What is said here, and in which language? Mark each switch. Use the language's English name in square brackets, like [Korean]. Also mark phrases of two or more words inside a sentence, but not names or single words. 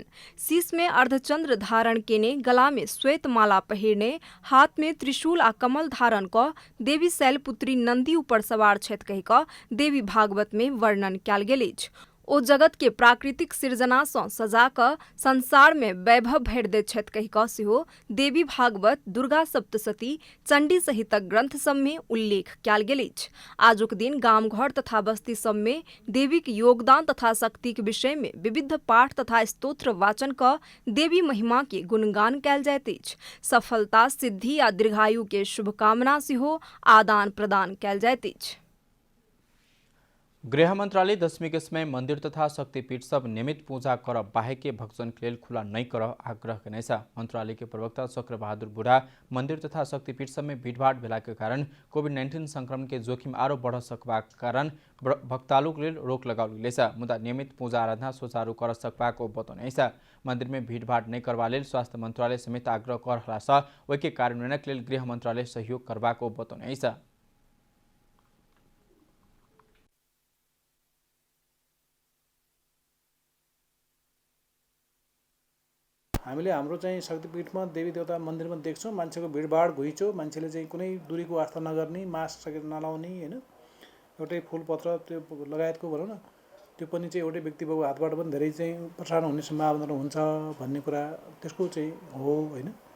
[Maithili] शीश में अर्धचंद्र धारण केने, गला में श्वेत माला पहिरने, हाथ में त्रिशूल आ कमल धारण क देवी शैलपुत्री नंदी ऊपर सवार छथि कहि क देवी भागवत में वर्णन कयल गेल अछि। ओ जगत के प्राकृतिक सृजना सँ सजा क संसार में वैभव भरि दैत छथि कहि क सेहो देवी भागवत, दुर्गा सप्तशती, चंडी सहितक ग्रंथ सब में उल्लेख कयल गेल अछि। आजुक दिन गाम घर तथा बस्ती सब में देवी के योगदान तथा शक्ति के विषय में विविध पाठ तथा स्तोत्र वाचन क देवी महिमा के गुणगान कयल जाइत अछि। सफलता, सिद्धि आ दीर्घायु के शुभकामना सेहो आदान प्रदान कयल जाइत अछि। गृह मंत्रालय दशमी के समय मंदिर तथा शक्तिपीठ सब नियमित पूजा कर बाहेक के भक्तजन के लेल खुला नहीं कर आग्रह कने छ। मंत्रालय के प्रवक्ता चक्र बहादुर बुढ़ा मंदिर तथा शक्तिपीठ सब में भीड़भाड़ भेला के कारण कोविड-19 संक्रमण के जोखिम आरो बढ़ सकबाक कारण भक्तालु के लेल रोक लगाओल गेल छ। मुदा नियमित पूजा आराधना सुचारू कर सकबाक बतौने छ। मंदिर में भीड़भाड़ नहीं करबा लेल स्वास्थ्य मंत्रालय समेत आग्रह कर रहला छ। ओहि के कार्यान्वयनक लेल गृह मंत्रालय सहयोग करबाक बतौने छ। [Nepali] हामीले हाम्रो चाहिँ शक्तिपीठमा देवी देवता मन्दिरमा देख्छौँ मान्छेको भिडभाड घुइँचो, मान्छेले चाहिँ कुनै दूरीको आस्था नगर्ने, मास्क सकेत नलाउने, हैन, एउटै फूलपत्र त्यो लगायतको भनौँ न, त्यो पनि चाहिँ एउटै व्यक्तिको हातबाट पनि धेरै चाहिँ प्रसारण हुने सम्भावना हुन्छ भन्ने कुरा त्यसको चाहिँ हो, हैन।